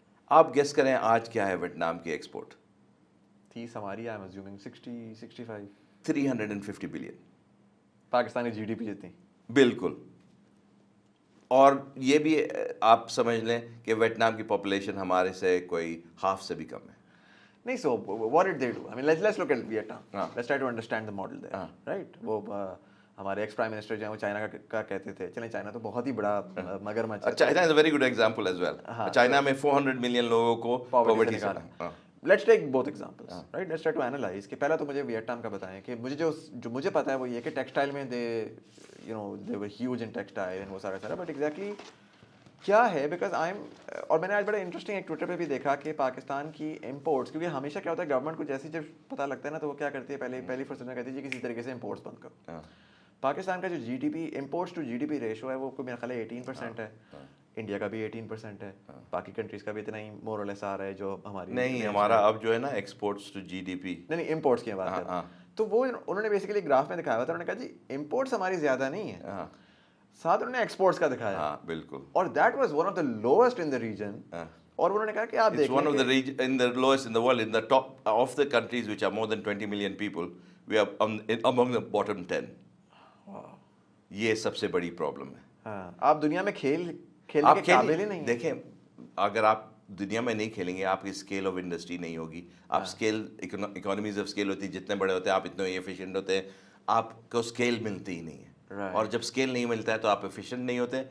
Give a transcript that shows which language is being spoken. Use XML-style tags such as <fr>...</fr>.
<ur>آپ گیس کریں آج کیا ہے ویتنام کی ایکسپورٹ؟ 30 ہماری ہے, 60-65 350 billion. Pakistani جی D P جتنی. بالکل. اور یہ بھی آپ سمجھ لیں کہ ویتنام کی پاپولیشن ہمارے سے کوئی ہاف سے بھی کم ہے.</ur> <en>نہیں, so what did they do? I mean, let's look at Vietnam. Let's try to understand the model there, right?</en> <ur>وہ ہمارے ایکس پرائم منسٹر جو ہیں وہ چائنا کا کہتے تھے. چلیں چائنا تو بہت ہی بڑا مگرمچھ ہے.</ur> <en>China is a very good example as well.</en> <ur>China میں 400 ملین لوگوں کو پاورٹی سے نکالا.</ur> <en>Let's take both examples, right. Let's try to analyze</en> <ur>کہ پہلا تو مجھے ویتنام کا بتائیں کہ مجھے جو مجھے پتا ہے وہ یہ کہ ٹیکسٹائل میں</ur> <en>they were huge in textile</en> <ur>اینڈ وہ سارا, بٹ ایگزیکٹلی کیا ہے, بیکاز اور میں نے آج بڑا انٹرسٹنگ ایک ٹویٹر پہ بھی دیکھا کہ پاکستان کی امپورٹس, کیونکہ ہمیشہ کیا ہوتا ہے گورنمنٹ کو جیسے جب پتہ لگتا ہے نا تو وہ کیا کرتی ہے, پہلی فرصت میں کہتی ہے کسی طریقے سے امپورٹس بند کرو. پاکستان کا جو جی D P imports to جی D P ratio ہے وہ میرا خیال ہے 18% ہے. انڈیا کا بھی 18% ہے, باقی کنٹریز کا بھی اتنا ہی مور اور لیس آ رہا ہے جو ہماری. نہیں, ہمارا اب جو ہے نا exports to جی D P, نہیں امپورٹس کی بات کر رہا ہوں. تو وہ انہوں نے بیسیکلی گراف میں دکھایا ہوا تھا, انہوں نے کہا جی امپورٹس ہماری زیادہ نہیں ہے, ساتھ انہوں نے ایکسپورٹس کا دکھایا. ہاں بالکل.</ur> <en>اور that was one of the lowest in the region.</en> <ur>اور انہوں نے کہا کہ آپ دیکھیں</ur> <en>One of the region in the lowest in the world, in the top of the countries which are more than 20 million people, we are among the bottom 10.</en> <ur>یہ سب سے بڑی پرابلم ہے. ہاں, آپ دنیا میں کھیلنے کے قابل ہی نہیں. دیکھیں, اگر آپ دنیا میں نہیں کھیلیں گے, آپ کی اسکیل آف انڈسٹری نہیں ہوگی. آپ اسکیل اکانومیز آف اسکیل ہوتی ہے, جتنے بڑے ہوتے ہیں آپ اتنے ایفیشینٹ ہوتے ہیں, آپ کو اسکیل ملتی ہی نہیں ہے. اور جب اسکیل نہیں ملتا ہے تو آپ ایفیشینٹ نہیں ہوتے,</ur>